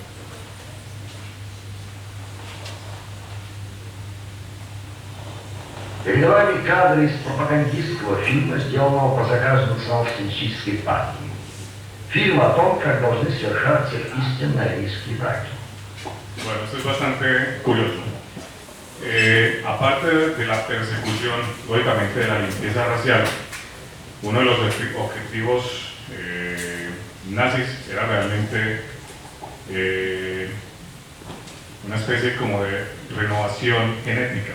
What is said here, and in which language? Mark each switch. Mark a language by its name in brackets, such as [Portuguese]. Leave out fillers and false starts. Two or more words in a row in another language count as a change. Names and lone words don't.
[Russian] Перед вами кадры из пропагандистского фильма, сделанного по заказу национал-социалистической партии. Фильм о том, как должны совершаться истинно арийские браки. [Spanish] Bueno, esto es bastante curioso. Aparte de la persecución, lógicamente, de la limpieza racial, uno de los objetivos nazis era realmente una especie como de renovación genética.